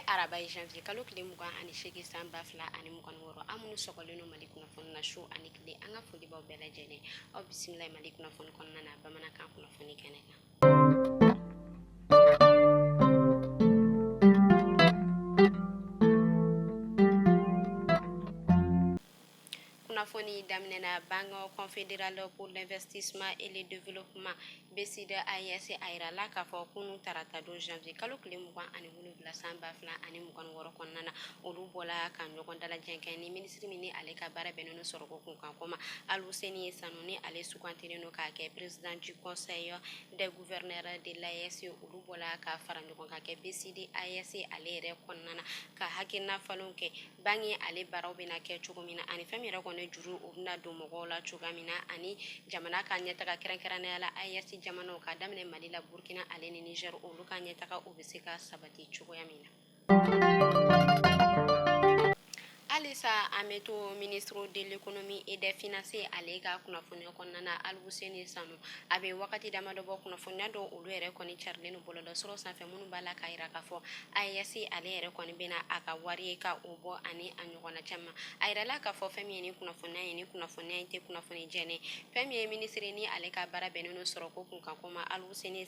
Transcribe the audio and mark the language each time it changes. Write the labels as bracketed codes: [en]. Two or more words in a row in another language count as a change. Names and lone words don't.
[bm] laban janvier kalo tile 28 san 2026 an minnu sɔgɔlen no Mali kunnafoni na su ani tile an ka foli b'aw bɛɛ lajɛlen aw bisimila Mali kunnafoni kɔnɔna na bamanankan kunnafoni kɛnɛ kan. Kunnafoni daminɛna Banque confédérale pour l'investissement et le développement BCD AES a yirala k'a fɔ kunu tarata don janvier kalo tile 27 san 2026 kɔnɔna na olu bɔla ka ɲɔgɔn dalajɛ kɛ ni ministre min ni ale ka baara bɛnnen no sɔrɔko kunkan ko ma Aluseni Sanu ni ale sugantilen no k'a kɛ [fr] président du conseil des gouverneurs de l'AES [bm] olu bɔla ka fara ɲɔgɔn ka kɛ BCD AES ale yɛrɛ kɔnɔna na ka hakilina falenw kɛ banque ale baaraw bɛna kɛ cogo min na ani fɛn min yɛrɛ kɔni juru o bɛna don mɔgɔw la cogoya min na ani jamana ka ɲɛtaga kɛrɛnkɛrɛnnenya la AES jamanaw ka daminɛ Mali la Burkina ale ni Niger olu ka ɲɛtaga o bɛ se ka sabati cogoya min na. Alisa an bɛ to [fr] ministre de l'économie et des finances [bm] ale ka kunnafoniya kɔnɔna na Aluseni Sanu a bɛ wagati damadɔ bɔ kunnafoniya dɔ olu yɛrɛ kɔni carilen no bɔlɔlɔsiraw sanfɛ minnu b'a la k'a yira k'a fɔ AES ale yɛrɛ kɔni bɛna a ka wari ka o bɔ ani a ɲɔgɔnna caman a yirala k'a fɔ fɛn min ye ni kunnafoniya ye ni kunnafoniya in tɛ kunnafoni jɛlen fɛn min ye ministre ni ale ka baara bɛnnen no sɔrɔko kunkan ko ma Aluseni